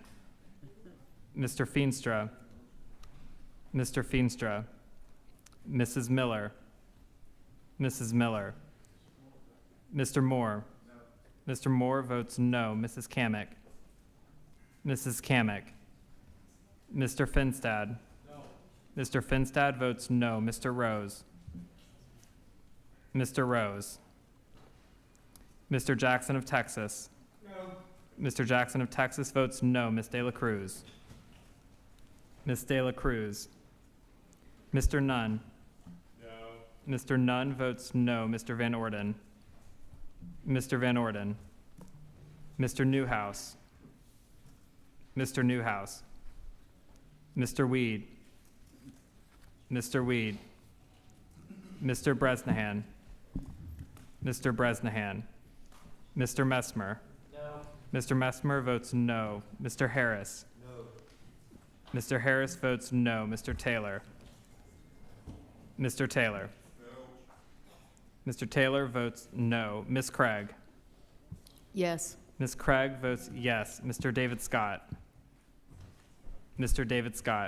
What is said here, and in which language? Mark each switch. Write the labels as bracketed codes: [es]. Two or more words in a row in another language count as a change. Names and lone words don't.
[en] Mr. Feenstra. Mr. Feenstra. Mrs. Miller. Mrs. Miller. Mr. Moore. Mr. Moore votes no. Mrs. Kamick. Mrs. Kamick. Mr. Finstad. No. Mr. Finstad votes no. Mr. Rose. Mr. Rose. Mr. Jackson of Texas. No. Mr. Jackson of Texas votes no. Ms. De La Cruz. Ms. De La Cruz. Mr. Nunn. No. Mr. Nunn votes no. Mr. Van Orden. Mr. Van Orden. Mr. Newhouse. Mr. Newhouse. Mr. Weed. Mr. Weed, Mr. Bresnahan, Mr. Bresnahan, Mr. Messmer. No. Mr. Messmer votes no. Mr. Harris. No. Mr. Harris votes no. Mr. Taylor. Mr. Taylor. No. Mr. Taylor votes no. Ms. Craig. Yes. Ms. Craig votes yes. Mr. David Scott. Mr. David Scott.